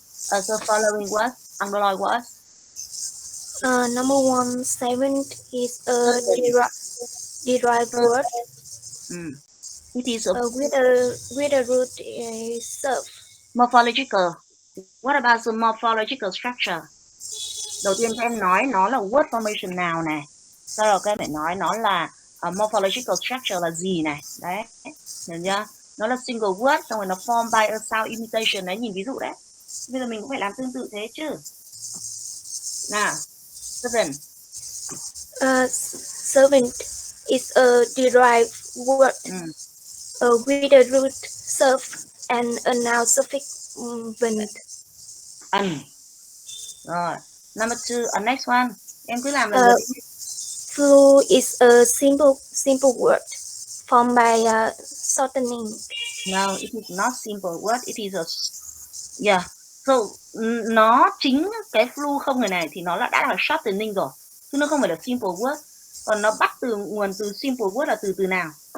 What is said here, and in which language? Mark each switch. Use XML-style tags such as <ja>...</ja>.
<en>The following word, underline word. Number 1, 7 is a derived word. It is with a root is serve. Morphological. What about the morphological structure?</en> <vi>Đầu tiên các em nói nó là word formation nào này. Sau đó các em phải nói nó là morphological structure là gì này. Đấy. Hiểu chưa? Nó là single word, xong rồi nó</vi> <en>formed by a sound imitation.</en> <vi>Đấy, nhìn ví dụ đấy. Bây giờ mình cũng phải làm tương tự thế chứ. Nào. Seven.</vi> <en>Servant is a derived word with a root serve and a noun suffix vent.</en> <vi>Rồi.</vi> <en>Number 2, next one.</en> <vi>Em cứ làm là</vi> <en>Flu is a simple word formed by shortening. No, it is not simple word. It is a</en> <vi>So nó chính cái flu không người này thì nó đã là shortening rồi. Chứ nó không phải là simple word. Còn nó bắt từ nguồn từ simple word là từ nào?</vi>